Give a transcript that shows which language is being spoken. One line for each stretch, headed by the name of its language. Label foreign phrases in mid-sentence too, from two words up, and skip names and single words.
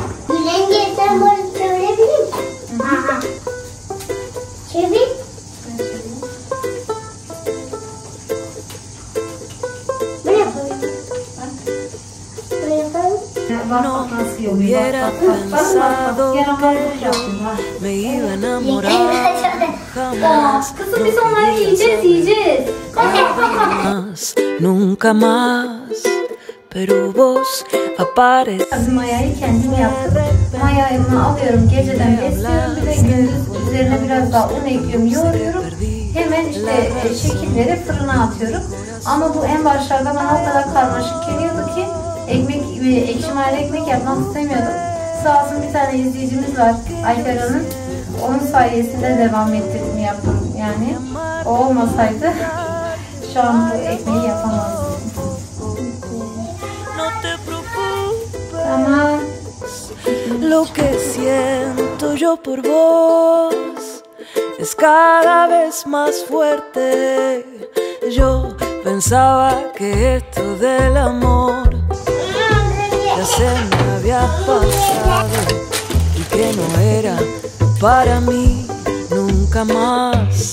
Turkish: Yenge sen bunu söyleyebilir misin? Aha. Çevir. Buraya koy. Buraya koy. Bak nasıl yoluyor. Bak.
Spanish: Me iba a enamorar jamás.
Turkish: Kızım biz onları yiyeceğiz.
Spanish: Jamás, nunca más. Pero vos apareces.
Turkish: Mayayı kendim yaptım. Mayayı alıyorum, geceden besliyorum, bir de gündüz üzerine biraz daha un ekliyorum, yoğuruyorum. Hemen işte şekilleri fırına atıyorum. Ama bu en başlarda bana o kadar karmaşık geliyordu ki ekşi mayalı ekmek yapmak istemiyordum. Sağ olsun bir tane izleyicimiz var, Ayfer Hanım. Onun sayesinde devam ettirdim, yaptım yani. O olmasaydı şu an bu ekmeği yapamazdım. Tamam.
Spanish: Lo que siento yo por vos es cada vez más fuerte. Yo pensaba que esto del amor ya se me había pasado y que no era para mí nunca más.